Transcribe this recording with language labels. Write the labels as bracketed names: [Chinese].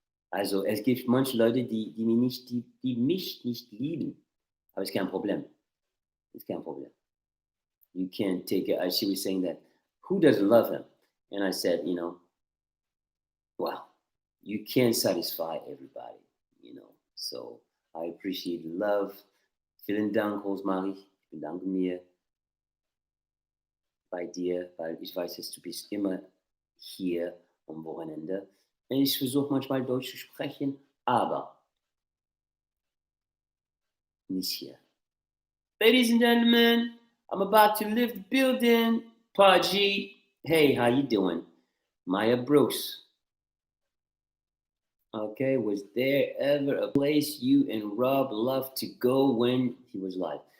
[German] Also, es gibt manche Leute, die mich nicht lieben. Aber ist kein Problem. [English] It's [German] kein Problem. [English] You can't take it. She was saying that, who doesn't love him? And I said, well, you can't satisfy everybody. So I appreciate the love. [German] Vielen Dank, Rosemarie. Ich bedanke mir bei dir, weil ich weiß, dass du bist immer hier am Wochenende. Und ich versuche manchmal Deutsch zu sprechen, aber nicht hier. [English] Ladies and gentlemen, I'm about to leave the building. Paji, hey, how you doing? Maya Brooks. Okay, was there ever a place you and Rob loved to go when he was alive?